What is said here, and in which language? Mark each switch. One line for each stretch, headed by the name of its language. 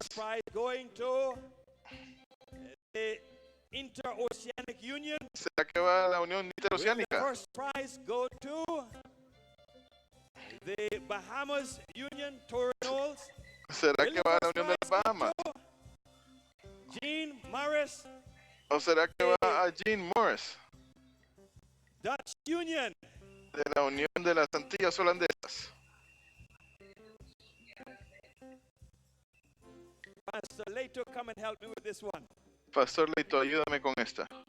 English: First prize going to the Interoceanic Union.
Spanish: ¿Será que va a la Unión
English: Will the
Spanish: Interoceánica?
English: first prize go to the Bahamas Union, Torinols?
Spanish: ¿Será que va a la Unión de las Bahamas?
English: Gene Morris,
Spanish: ¿O será que va a Gene Morris
English: Dutch Union.
Spanish: de la Unión de las Antillas Holandesas?
English: Pastor Leto, come and help me with this one.
Spanish: Pastor Leito, ayúdame con esta.